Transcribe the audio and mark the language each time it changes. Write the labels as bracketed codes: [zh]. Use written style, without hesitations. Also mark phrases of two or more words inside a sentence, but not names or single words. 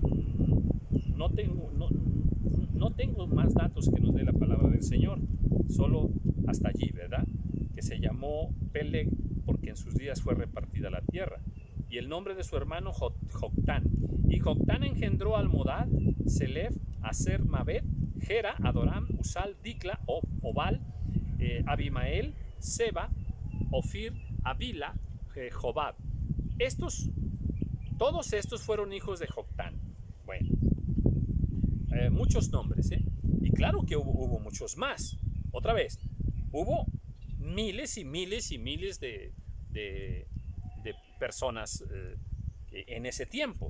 [es] No tengo más datos que nos dé la palabra del Señor. Solo hasta allí, ¿verdad? Que se llamó Peleg porque en sus días fue repartida la tierra. y el nombre de su hermano Joctán. Y Joctán engendró a Almodad, Selef, Aser, Mabet, Gera, Adoram, Usal, Dicla, Obal, Abimael, Seba, Ofir, Avila, Jobab. Todos estos fueron hijos de Joctán. Bueno, muchos nombres, ¿eh? Y claro que hubo muchos más. Otra vez, hubo miles y miles y miles de personas en ese tiempo.